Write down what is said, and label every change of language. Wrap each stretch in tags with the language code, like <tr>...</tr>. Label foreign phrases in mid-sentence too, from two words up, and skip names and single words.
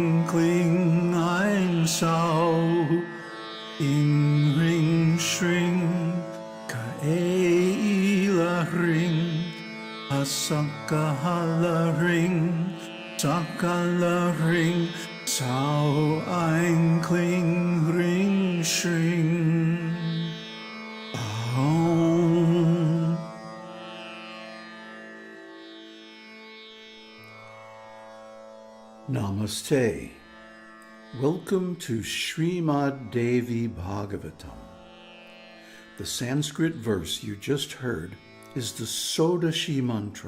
<sa>Kling Ein Sau Ing Ring Shring Ka Eila Ring Asakahala Ring Sakala Ring Sao Ein Kling Ring Shring Aum.</sa> <en>Namaste. Welcome to Śrīmad Devi Bhāgavatam. The Sanskrit verse you just heard is the Sodashi mantra.</en>